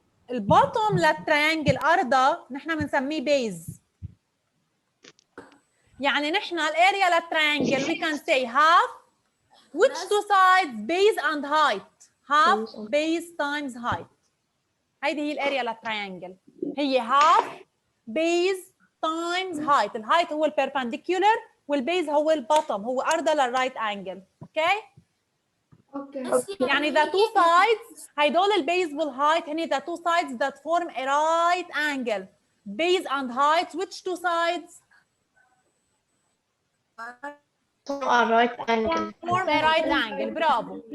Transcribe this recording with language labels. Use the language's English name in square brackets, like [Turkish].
[Arabic] البوتوم للتريانجل ارضها نحن بنسميه بيز. يعني نحن الاريا للتريانجل [English] we can say half which two sides base and height. half base times height. [Arabic] هيدي هي الاريا للتريانجل، هي [English] half base times height. [Arabic] الهايت هو البيربنديكولار والبيز هو البوتوم، هو ارضها للرايت انجل. اوكي؟ يعني [English] the two sides [Arabic] هيدول البيز والهايت هني [English] the two sides that form a right angle. Base and height which two sides? Form a right angle. Form a right angle. [Arabic] برافو.